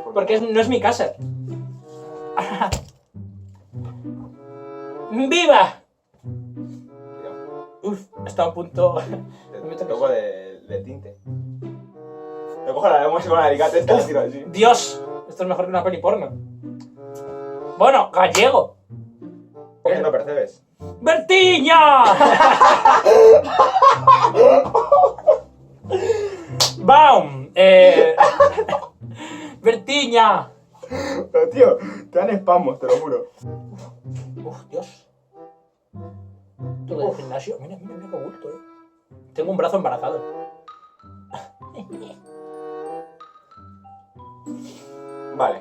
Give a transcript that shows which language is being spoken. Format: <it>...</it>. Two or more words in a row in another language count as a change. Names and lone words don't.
<es>Porque no es mi casa. ¡Viva! Uf, está a punto. Te toco de tinte. Te cojo la música con el alicate, te la tiro así. Dios, esto es mejor que una peli porno. Bueno, gallego. ¿Por qué no percebes? ¡Bertiña! ¡Bam! Bertiña. Pero tío, te dan espasmos, te lo juro. Uf, Dios. Todo el gimnasio. Mira, mira, mira qué bulto, Tengo un brazo embarazado. Vale.</es>